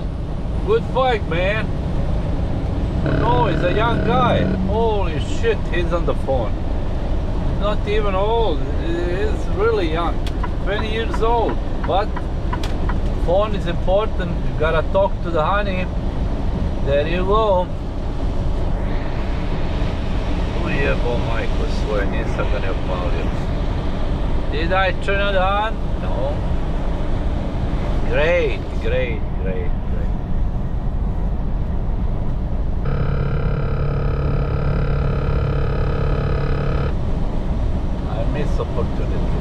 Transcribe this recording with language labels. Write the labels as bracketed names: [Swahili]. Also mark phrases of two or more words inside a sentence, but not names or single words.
[English] Good pipe, man. No, he's a young guy. Holy shit, he's on the phone. Not even old. He's really young. 20 years old. But phone is important. You gotta talk to the honey. There you go. [Serbian] Ujebo majku svoje, nisam ga ne opalio. [English] Did I turn it on? No. Great, great, great, great. I miss opportunity.